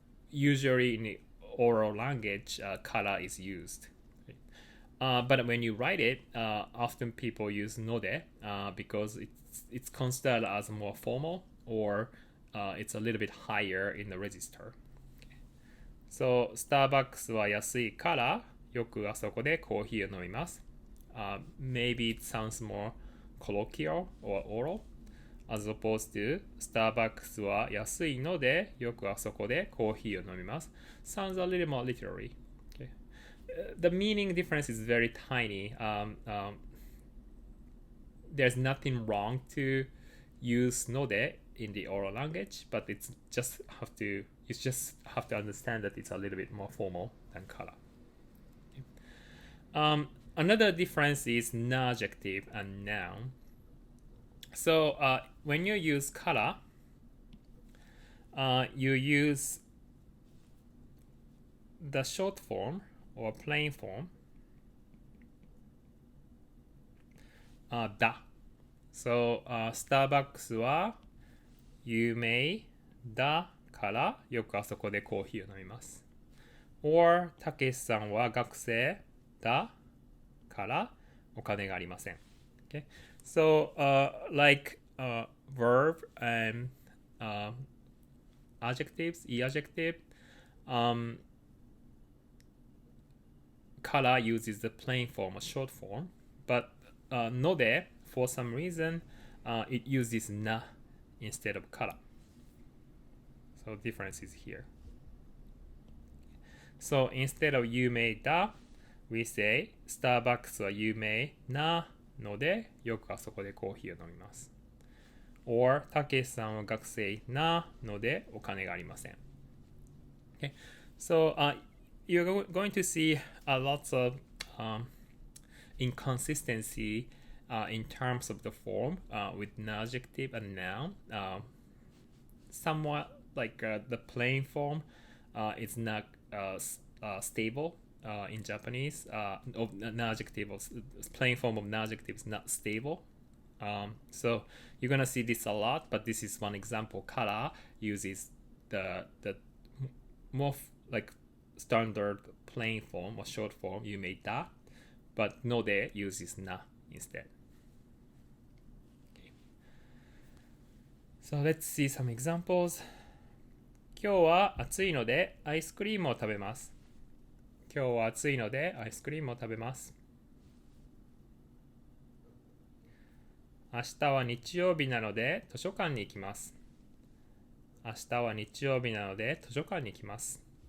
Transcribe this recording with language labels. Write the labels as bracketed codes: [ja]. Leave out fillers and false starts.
[en] Usually in the oral language, kara is used. But when you write it, often people use node because it's considered as more formal, or it's a little bit higher in the register. [ja] So スターバックスは安いからよくあそこでコーヒーを飲みます。 [en] Maybe it sounds more colloquial or oral as opposed to [ja] スターバックスは安いのでよくあそこでコーヒーを飲みます。 [en] Sounds a little more literary. The meaning difference is very tiny. There's nothing wrong to use node in the oral language, but you just have to understand that it's a little bit more formal than kara. Okay. Another difference is non-adjective and noun. So when you use kara, you use the short form or plain form, だ。 [ja] So, スターバックスは有名だからよくあそこでコーヒーを飲みます。 or たけしさんは学生だからお金がありません。 [en] Okay? So, like verb and adjectives, e-adjective, kara uses the plain form or short form, but no de, for some reason, it uses na instead of kara. So difference is here. So instead of [ja] 有名だ [en] we say [ja] スターバックスは有名なのでよくあそこでコーヒーを飲みます。 or たけしさんは学生なのでお金がありません。 [en] Okay. So you're going to see lots of inconsistency in terms of the form with an adjective and noun. Somewhat like the plain form is not stable in Japanese. Of an adjective, plain form of an adjective is not stable. So you're gonna see this a lot, but this is one example. Kara uses the more like standard plain form or short form, 有名だ, but no de uses na instead. Okay. So let's see some examples. [ja] 今日は暑いのでアイスクリームを食べます。今日は暑いのでアイスクリームを食べます。明日は日曜日なので図書館に行きます。明日は日曜日なので図書館に行きます。